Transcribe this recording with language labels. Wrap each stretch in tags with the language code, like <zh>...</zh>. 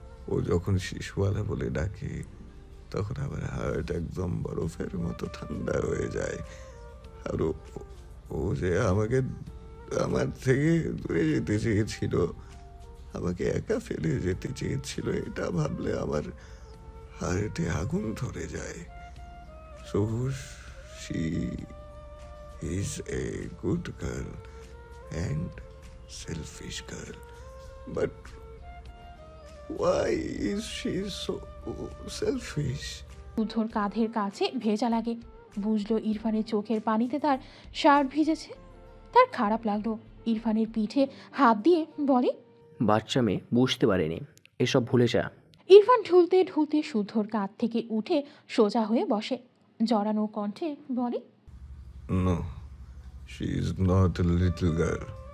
<bn>ও যখন শিশুওয়ালা বলে ডাকে তখন আমার হার্ট একদম বরফের মতো ঠান্ডা হয়ে যায়। আর ও যে আমাকে আমার থেকে দূরে যেতে চেয়েছিল, আমাকে একা ফেলে যেতে চেয়েছিল, এটা ভাবলে আমার হার্টে আগুন ধরে যায়।</bn> <en>So she is a good girl and selfish girl, but why is she so selfish?</en> <bn>শুদ্ধর কাঁধের কাছে ভেজা লাগে। বুঝলো ইরফানের চোখের পানিতে তার শার্ট ভিজেছে। তার খারাপ লাগলো। ইরফানের পিঠে হাত দিয়ে বলে, বাচ্চা মেয়ে, বুঝতে পারেনি, এসব ভুলে যা। ইরফান ঢুলতে ঢুলতে শুদ্ধর কাঁধ থেকে উঠে সোজা হয়ে বসে, জড়ানো কণ্ঠে বলে,</bn> <en>No, she is not a little girl.</en>